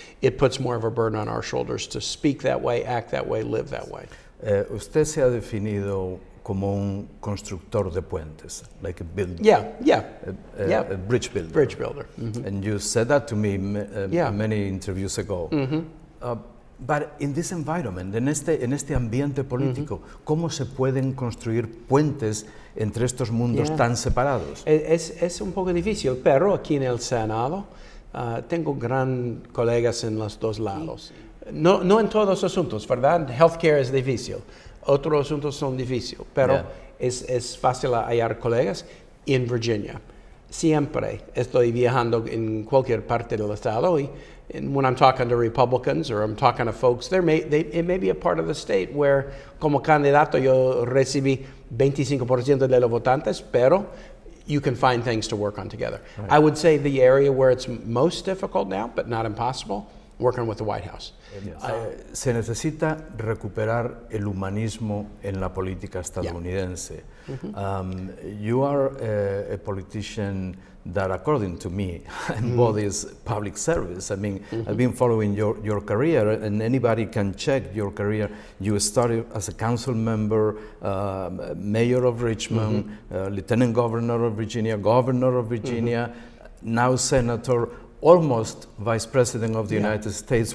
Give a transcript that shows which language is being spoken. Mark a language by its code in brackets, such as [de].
[en] It puts more of a burden on our shoulders to speak that way, act that way, live that way. [es] Usted se ha definido como un constructor de puentes, [en] like a builder. A bridge builder. Bridge builder. Mm-hmm. And you said that to me many interviews ago. Mm-hmm. But in this environment, [es] en este ambiente político, ¿cómo se pueden construir puentes entre estos mundos tan separados? Es un poco difícil, pero aquí en el Senado tengo gran colegas en los dos lados. No en todos los asuntos, ¿verdad? Healthcare es difícil, otros asuntos son difíciles, pero es fácil hallar colegas en Virginia. Siempre estoy viajando en cualquier parte del estado [en] and when I'm talking to Republicans or I'm talking to folks, it may be a part of the state where [es] como candidato yo recibí 25% de los votantes, pero [en] you can find things to work on together. Right. I would say the area where it's most difficult now, but not impossible, working with the White House. [es] Se necesita recuperar el humanismo en la política estadounidense. [en] Mm-hmm. You are a politician that, according to me, embodies public service. I mean, I've been following your career, and anybody can check your career. You started as a council member, mayor of Richmond, lieutenant governor of Virginia, governor of Virginia, now senator, almost vice president of the United States.